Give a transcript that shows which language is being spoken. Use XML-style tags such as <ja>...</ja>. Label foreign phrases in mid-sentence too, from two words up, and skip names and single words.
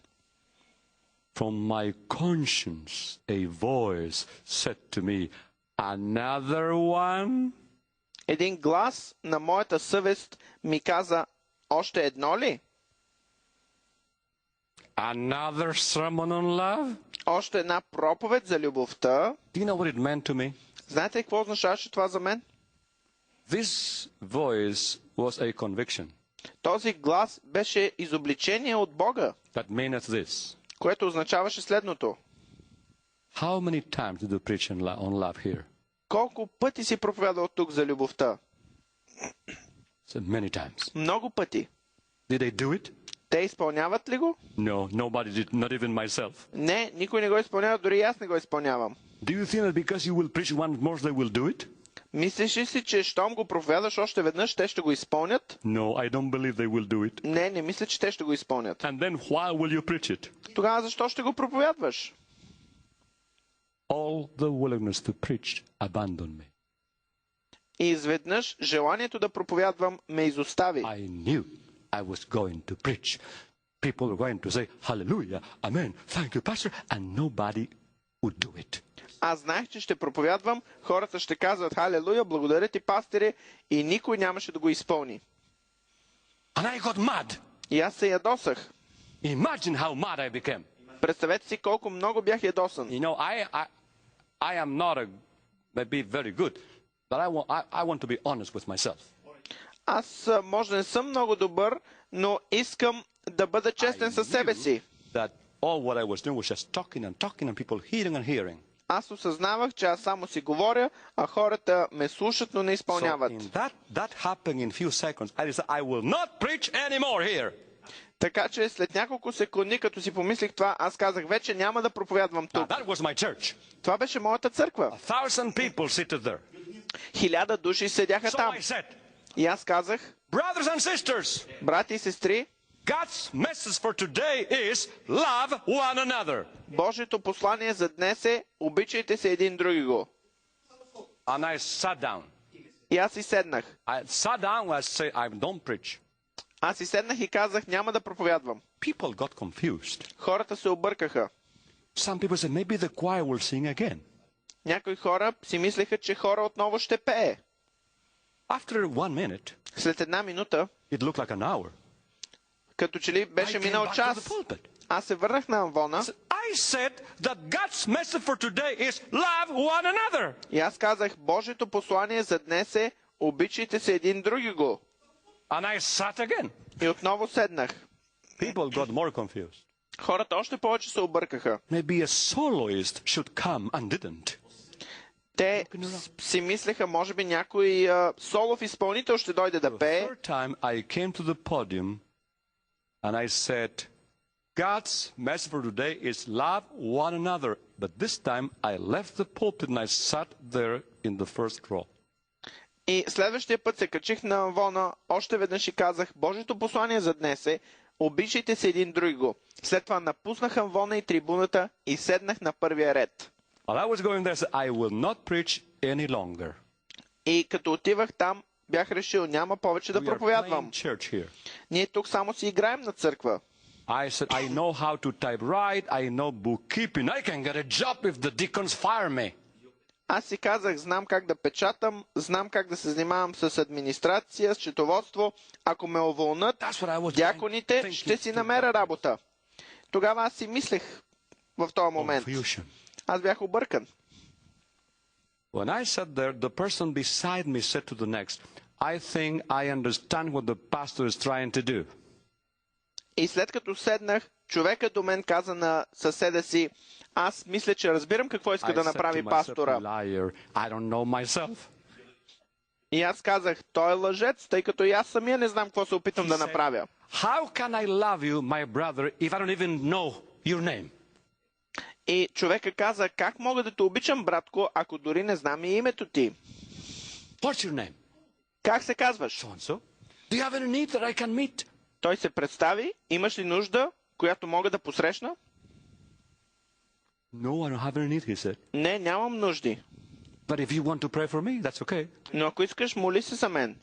<en>From my conscience, a voice said to me, "Another one?"</en> <bg>Един глас на моята съвест ми каза, Още едно ли?</bg> <en>Another sermon on love?</en> <bg>Още една проповед за любовта.</bg> <en>Do you know what it meant to me?</en> <bg>Знаете ли какво означаваше това за мен?</bg> <en>This voice was a conviction.</en> <bg>Този глас беше изобличение от Бога,</bg> <en>That meant this.</en> <bg>което означаваше следното.</bg> <en>How many times did you preach on love here?</en> <bg>Колко пъти си проповядал тук за любовта?</bg> <en>So many times.</en> <bg>Много пъти.</bg> <en>Did they do it?</en> <bg>Те изпълняват ли го?</bg> <en>No, nobody did, not even myself.</en> <bg>Не, никой не го изпълнява, дори и аз не го изпълнявам.</bg> <en>Do you think that because you will preach once more they will do it?</en> <bg>Мислиш ли си, че щом го проповядаш още веднъж, те ще го изпълнят?</bg> <en>No, I don't believe they will do it.</en> <bg>Не, не мисля, че те ще го изпълнят.</bg> <en>And then why will you preach it?</en> <bg>Тогава защо ще го проповядваш?</bg> <en>All the willingness to preach abandoned me.</en> <bg>И изведнъж желанието да проповядвам ме изостави.</bg> <en>I knew I was going to preach. People were going to say, hallelujah, amen, thank you, pastor, and nobody would do it.</en> <bg>Аз знаех, че ще проповядвам, хората ще казват халелуя, благодаря ти, пастире, и никой нямаше да го изпълни.</bg> <en>And I got mad.</en> <bg>И аз се ядосах.</bg> <en>Imagine how mad I became.</en> <bg>Представете си колко много бях ядосан.</bg> <en>You know, I am not maybe very good, but I want to be honest with myself.</en> <bg>Аз може да не съм много добър, но искам да бъда честен със себе си.</bg> <en>That all what I was doing was just talking and people hearing and hearing.</en> <bg>Аз осъзнавах, че аз само си говоря, а хората ме слушат, но не изпълняват.</bg> <en>So that happened in few seconds. I decided I will not preach anymore here.</en> <bg>Така че след няколко секунди, като си помислих това, аз казах, вече няма да проповядвам тук.</bg> <en>That was my church.</en> <bg>Това беше моята църква.</bg> <en>1,000 people seated there.</en> <bg>1000 души седяха</bg> <en>So</en> <bg>там.</bg> <en>I said,</en> <bg>И аз казах,</bg> <en>brothers and sisters,</en> <bg>брати и сестри,</bg> <en>God's message for today is love one another.</en> <bg>Божието послание за днес е обичайте се един други го.</bg> <en>And I sat down.</en> <bg>И аз си седнах.</bg> <en>I sat down and I said, I don't preach.</en> <bg>Аз си седнах и казах, няма да проповядвам.</bg> <en>People got confused.</en> <bg>Хората се объркаха.</bg> <en>Some people said, maybe the choir will sing again.</en> <bg>Някои хора си мислеха, че хора отново ще пее.</bg> <en>After 1 minute,</en> <bg>След една минута,</bg> <en>it looked like an hour.</en> <bg>като че ли беше</bg> <en>I came</en> <bg>минал</bg> <en>back to</en> <bg>час,</bg> <en>the pulpit.</en> <bg>аз се върнах на амвона</bg> <en>I said that God's message for today is love one another.</en> <bg>и аз казах, Божието послание за днес е обичайте се един други го.</bg> <en>And I sat again.</en> <bg>И отново седнах.</bg> <en>People got more confused.</en> <bg>Хората още повече се объркаха.</bg> <en>Maybe a soloist should come and didn't.</en> <bg>Те си мислеха, може би някой солов изпълнител ще дойде да пее.</bg> <en>The third time I came to the podium and I said, God's message for today is love one another. But this time I left the pulpit and I sat there in the first row.</en> <bg>И следващия път се качих на амвона, още веднъж и казах, Божието послание за днес е обичайте се един други го. След това напуснах амвона и трибуната и седнах на първия ред.</bg> <en>While I was going there, I said, I will not preach any longer.</en> <bg>И като отивах там, бях решил, няма повече да</bg> <en>We are</en> <bg>проповядвам.</bg> <en>playing church here.</en> <bg>Ние тук само си играем на църква.</bg> <en>I said, I know how to type right, I know bookkeeping. I can get a job if the deacons fire me.</en> <bg>Аз си казах, знам как да печатам, знам как да се занимавам с администрация, с счетоводство. Ако ме уволнат, дяконите, ще си намеря работа. Тогава аз си мислех в този момент. Аз бях объркан.</bg> <en>When I sat there, the person beside me said to the next, I think I understand what the pastor is trying to do.</en> <bg>И след като седнах, човекът до мен каза на съседа си, аз мисля, че разбирам какво иска да направи пастора.</bg> <en>I don't know myself.</en> <bg>И аз казах, той е лъжец, тъй като и аз самия не знам какво се опитам да направя.</bg> <en>How can I love you, my brother, if I don't even know your name?</en> <bg>И човека каза, как мога да те обичам, братко, ако дори не знам и името ти?</bg> <en>What's your name?</en> <bg>Как се казваш?</bg> <en>So-and-so. Do you have any need that I can meet?</en> <bg>Той се представи, имаш ли нужда, която мога да посрещна?</bg> <en>No, I don't have any need, he said.</en> <bg>Не, нямам нужди.</bg> <en>But if you want to pray for me, that's okay.</en> <bg>Но ако искаш, моли се за мен.</bg>